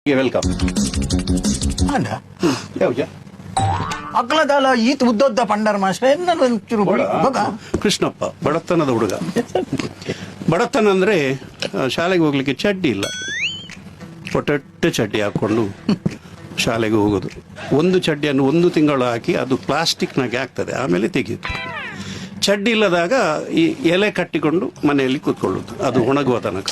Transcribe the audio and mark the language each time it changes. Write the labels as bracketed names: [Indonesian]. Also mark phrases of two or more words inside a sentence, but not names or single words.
[Tulu] ವೆಲ್ಕಮ್ ಅಂಡ ಯಾವ್ಜ ಅಕ್ಲದಾಲ ಈತ್ ಉದ್ದೋದ್ದ ಪಂಡರ್ ಮಾಸ್ಟರ್ ಎನ್ನ ಒಂಚೂರು ಬಗ [Kannada] ಕೃಷ್ಣಪ್ಪ ಬಡತನದ ಹುಡುಗ. ಬಡತನ ಅಂದ್ರೆ ಶಾಲೆಗೆ ಹೋಗ್ಲಿಕ್ಕೆ ಚಡ್ಡಿ ಇಲ್ಲ, ಹೊಟ್ಟೆ ಚಡ್ಡಿ ಹಾಕೊಂಡು ಶಾಲೆಗೆ ಹೋಗೋದು. ಒಂದು ಚಡ್ಡಿಯನ್ನು 1 ತಿಂಗಳು ಹಾಕಿ ಅದು ಪ್ಲಾಸ್ಟಿಕ್ನಾಗೆ ಆಗ್ತದೆ, ಆಮೇಲೆ ತೆಗೆಯುದು. ಚಡ್ಡಿ ಇಲ್ಲದಾಗ ಈ ಎಲೆ ಕಟ್ಟಿಕೊಂಡು ಮನೆಯಲ್ಲಿ ಕೂತ್ಕೊಳ್ಳೋದು, ಅದು ಒಣಗುವ ತನಕ.